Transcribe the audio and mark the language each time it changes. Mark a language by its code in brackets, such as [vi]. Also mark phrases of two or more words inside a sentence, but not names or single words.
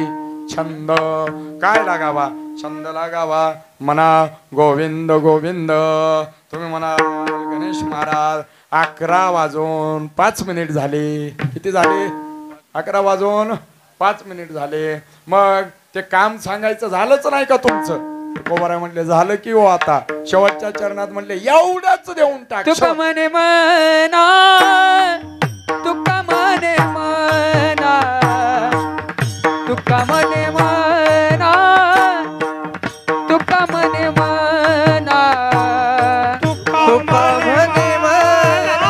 [mr] छंद काय लागावा छंद लागावा म्हणा गोविंद गोविंद तुम्ही म्हणा गणेश महाराज 11 वाजून 5 मिनिट झाले किती झाले 11 वाजून 5 मिनिट झाले मग ते काम सांगायचं झालंच नाही का तुमचं तुकोबाराय म्हणले झालं की हो आता शेवटच्या चरणात म्हणले एवढंच देऊन टाक तुका म्हणे मना तुका म्हणे मना तुका म्हणे मना तुका म्हणे मना तुका म्हणे मना